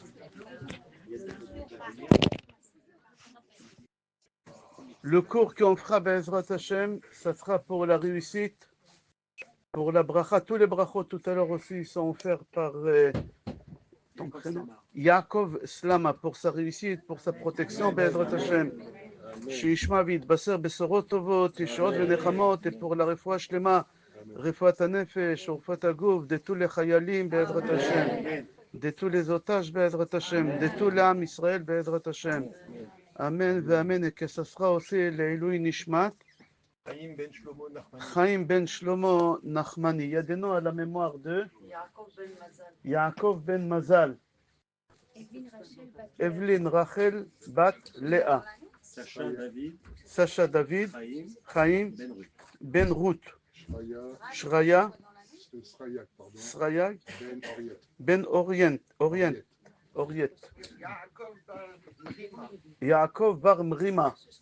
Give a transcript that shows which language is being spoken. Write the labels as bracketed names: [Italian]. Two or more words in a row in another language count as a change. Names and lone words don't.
[French] Le cours qu'on fera, [Hebrew] בעזרת השם, [French] ça sera pour la réussite, pour la bracha. Tous les brachot tout à l'heure aussi sont offerts par ton prénom Yaakov Slama, pour sa réussite, pour sa protection, [Hebrew] בעזרת השם. שישמע ויתבשר בשורות טובות, ישועות ונחמות, [French] pour la [Hebrew] רפואה שלמה, רפואת הנפש, ורפואת הגוף, [French] de tous les [Hebrew] חיילים בעזרת השם, [French] de tous les otages [Hebrew] בעזרת השם, [French] de tout [Hebrew] לעם ישראל בעזרת השם. אמן ואמן. [French] et que ça sera aussi [Hebrew] לעילוי נשמת חיים בן שלמה נחמני. ידנו על הממואר de יעקב בן מזל, אבלין רחל בת לאה, Sacha David, Chaim, Ben Ruth, Shraya, Sraya, Ben Orient, Yaakov Bar Mrima,